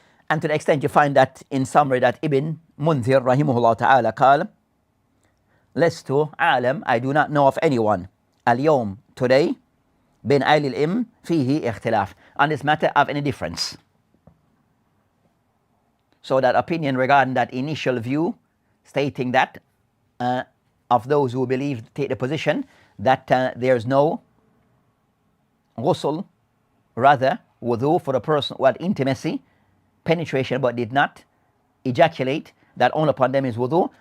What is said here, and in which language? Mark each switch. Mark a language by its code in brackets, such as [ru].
[en] And to the extent you find that in summary that Ibn Munzir rahimahullah ta'ala [ar] قال لست أعلم, [en] I do not know of anyone [ar] اليوم today بين أهل العلم فيه اختلاف. [en] On this matter of any difference. So that opinion regarding that initial view stating that of those who believe, take the position that there's no ghusl, rather wudu for a person who had intimacy, penetration but did not ejaculate, that only upon them is wudu.